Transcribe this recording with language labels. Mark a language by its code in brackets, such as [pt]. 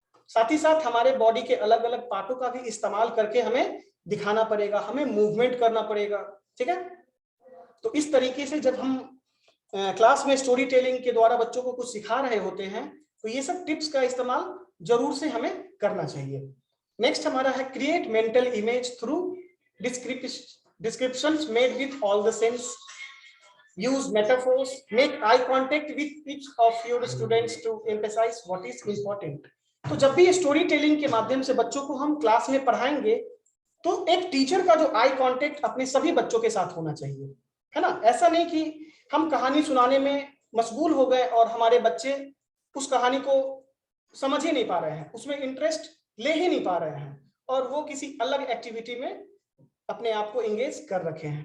[hi] साथ ही साथ हमारे बॉडी के अलग अलग पार्टों का भी इस्तेमाल करके हमें दिखाना पड़ेगा, हमें मूवमेंट करना पड़ेगा। ठीक है, तो इस तरीके से जब हम क्लास में स्टोरी टेलिंग के द्वारा बच्चों को कुछ सिखा रहे होते हैं तो ये सब टिप्स का इस्तेमाल जरूर से हमें करना चाहिए। [en] next [hi] हमारा है, [en] Create mental image through descriptions made with all the sense, use metaphors, make eye contact with each of your students to emphasize what is important। [hi] तो जब भी स्टोरी टेलिंग के माध्यम से बच्चों को हम क्लास में पढ़ाएंगे तो एक टीचर का जो आई कांटेक्ट अपने सभी बच्चों के साथ होना चाहिए, है ना। ऐसा नहीं कि हम कहानी सुनाने में मशगूल हो गए और हमारे बच्चे उस कहानी को समझ ही नहीं पा रहे हैं, उसमें इंटरेस्ट ले ही नहीं पा रहे हैं और वो किसी अलग एक्टिविटी में अपने आप को एंगेज कर रखे हैं।